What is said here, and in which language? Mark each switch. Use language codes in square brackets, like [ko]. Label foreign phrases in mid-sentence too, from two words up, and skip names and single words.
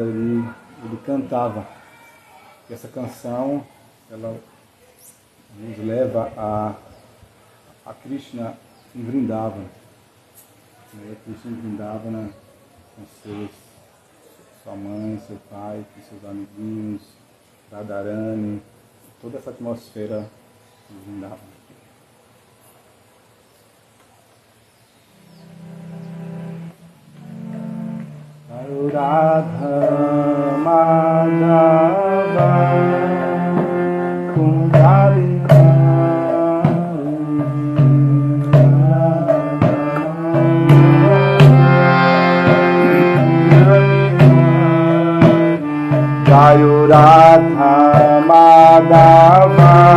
[pt] Ele cantava. E essa canção, ela nos leva a Krishna em Vrindavana. Krishna em Vrindavana com sua mãe, seu pai, com seus amiguinhos, Radharani, toda essa atmosfera de Vrindavana. Radha Madhava Kundali Jayo Radha Madhava